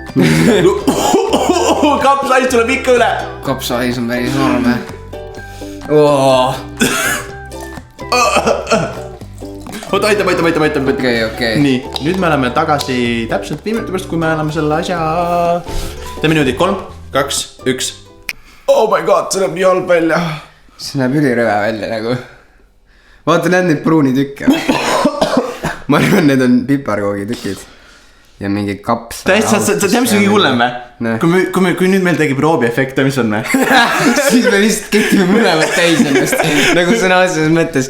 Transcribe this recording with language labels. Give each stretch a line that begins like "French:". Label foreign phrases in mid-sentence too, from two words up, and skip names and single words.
Estonian: Kapsais tuleb ikka üle. Kapsais on päris norme. Oota, aitab. Okei. Nii, nüüd me oleme tagasi täpselt 5 minuti pärast, kui me oleme selle asja... Teeme niimoodi 3, 2, 1.
English: Oh my god,
Estonian: see näeb nii halb välja. See näeb ülirõve välja nagu. Vaata, näed neid pruuni tükke. Ma arvan, need on piparkoogi tükid. Ja mingi kaps. Sa tead, mis on hullem või? Kui nüüd meil tegib roobiefekte, mis on või? Siis me lihtsalt ketime mõlemad täis ennast. Nagu sõna otseses mõttes.